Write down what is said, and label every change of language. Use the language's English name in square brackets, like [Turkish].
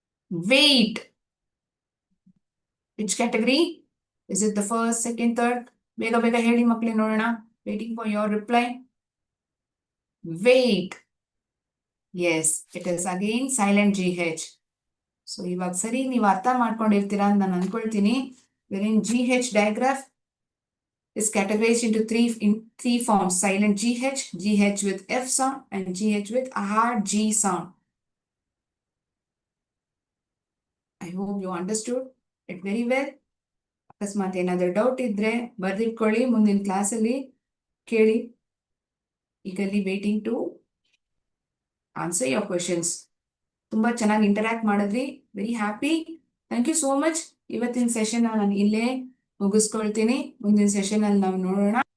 [English] Wait, which category? Is it the first, second, third? [Kannada] Bega bega heli makle nodona. [English] Waiting for your reply. Wait. Yes, it is again silent GH. [Kannada] So ಇವಾಗ ಸರಿ ನೀವು ಅರ್ಥ ಮಾಡ್ಕೊಂಡಿರ್ತೀರಾ ಅಂತ ನಾನು ಅನ್ಕೊಳ್ತೀನಿ. [English] Wherein GH digraph is categorized into three forms: silent GH, GH with F sound, and GH with a hard G sound. I hope you understood it very well. [Kannada] ಅಕಸ್ಮಾತ್ ಏನಾದರೂ doubt ಇದ್ರೆ ಬರ್ದಿಟ್ಕೊಳ್ಳಿ, ಮುಂದಿನ ಕ್ಲಾಸಲ್ಲಿ ಕೇಳಿ. ಈಗಲ್ಲಿ [English] Waiting to answer your questions. [Kannada] ತುಂಬಾ ಚೆನ್ನಾಗಿ interact ಮಾಡಿದ್ರಿ. [English] Very happy. Thank you so much. [Kannada] ಇವತ್ತಿನ ಸೆಷನ್ ನಾನು ಇಲ್ಲೇ ಮುಗಿಸ್ಕೊಳ್ತೀನಿ. ಮುಂದಿನ ಸೆಷನ್ ಅಲ್ಲಿ ನಾವು ನೋಡೋಣ.